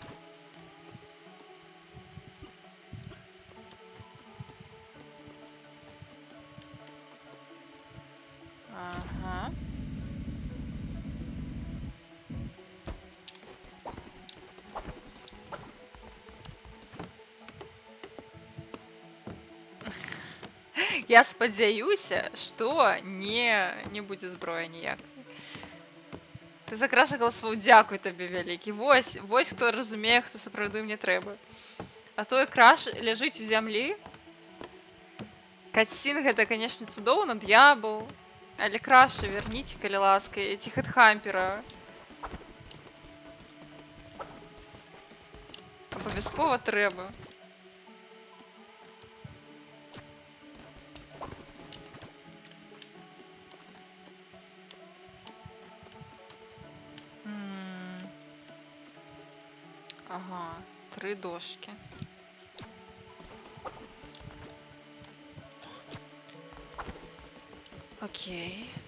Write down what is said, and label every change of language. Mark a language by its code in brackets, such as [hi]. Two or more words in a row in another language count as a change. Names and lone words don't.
[be] Ага. Я спадзяюся, што не будзе зброі ніякай. Ты закрашала свой дзякуй табе вялікі. Вось хто разумее, хто сапраўды мне трэба. А той краш ляжыць у зямлі. Катсін гэта, канешне, цудоўна, д'ябл. Але краша верніце, калі ласка, ці хэтхампера. Абавязкова трэба. [uk] Ага, 3 дошки. [be] Окей.